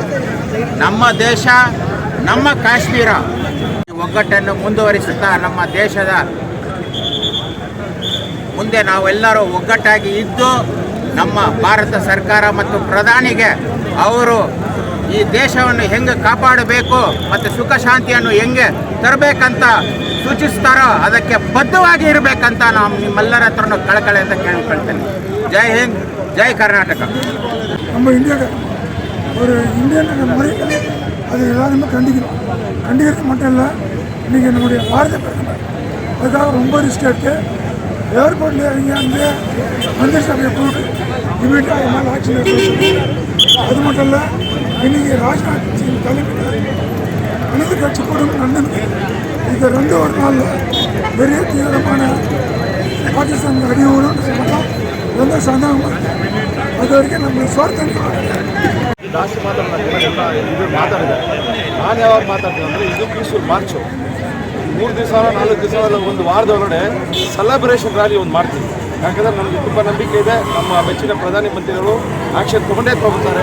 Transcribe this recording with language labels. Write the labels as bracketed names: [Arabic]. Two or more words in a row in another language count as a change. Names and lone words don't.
[Kannada] ನಮ್ಮ ದೇಶ, ನಮ್ಮ ಕಾಶ್ಮೀರ ಒಗ್ಗಟ್ಟನ್ನು ಮುಂದುವರಿಸುತ್ತಾ ನಮ್ಮ ದೇಶದ ಮುಂದೆ ನಾವೆಲ್ಲರೂ ಒಗ್ಗಟ್ಟಾಗಿ ಇದ್ದು ನಮ್ಮ ಭಾರತ ಸರ್ಕಾರ ಮತ್ತು ಪ್ರಧಾನಿಗೆ ಅವರು ಈ ದೇಶವನ್ನು ಹೆಂಗೆ ಕಾಪಾಡಬೇಕು ಮತ್ತು ಸುಖ ಶಾಂತಿಯನ್ನು ಹೆಂಗೆ ತರಬೇಕಂತ ಸೂಚಿಸ್ತಾರೋ ಅದಕ್ಕೆ ಬದ್ಧವಾಗಿ ಇರಬೇಕಂತ ನಾವು ನಿಮ್ಮೆಲ್ಲರ ಹತ್ರನೂ ಕಳಕಳಿಯಿಂದ ಕೇಳಿಕೊಳ್ತೇನೆ. [Hindi] जय हिंद, [Kannada] ಜೈ கர்நாடகா. [Tamil] நம்ம இந்தியாவில் ஒரு இந்தியன் முறையில் அது எல்லாருமே கண்டிக்கிறது மட்டும் இல்லை. இன்றைக்கி நம்முடைய பாரத பிரதமர் அதுக்காக ரொம்ப ரிஸ்க் எடுத்து ஏர்போர்ட்டில் இறங்கி அங்கே மந்திரி சபையை போட்டு இமீடியட்டாக அது மேலே ஆக்ஷன் எடுத்து, அது மட்டும் இல்லை இன்றைக்கி ராஜ்நாத் சிங் தலைமையில் அனைத்து கட்சி கூட்டம் நடந்தது. இந்த 2 நாளில் பெரிய தீவிரமான பாகிஸ்தான் அடியோடும் சொல்லலாம். எந்த சந்தேகமும் [Kannada] ಅದು ವರೆಗೆ ನಮ್ಮ ಸ್ವಾರ್ಥ ಜಾಸ್ತಿ ಮಾತಾಡೋಲ್ಲ. ಇದು ಮಾತಾಡಿದೆ. ನಾನು ಯಾವಾಗ ಮಾತಾಡ್ತೀನಿ ಅಂದರೆ ಇದು [English] peaceful march. [Kannada] 3 ದಿವಸ 4 ದಿವಸ ಒಂದು ವಾರದೊಳಗಡೆ [English] celebration rally [Kannada] ಒಂದು ಮಾಡ್ತೀವಿ. ಯಾಕಂದರೆ ನನಗೆ ತುಂಬ ನಂಬಿಕೆ ಇದೆ, ನಮ್ಮ ಮೆಚ್ಚಿನ ಪ್ರಧಾನಿ ಮಂತ್ರಿಗಳು ಆ್ಯಕ್ಷನ್ ತೊಗೊಳ್ತಾರೆ.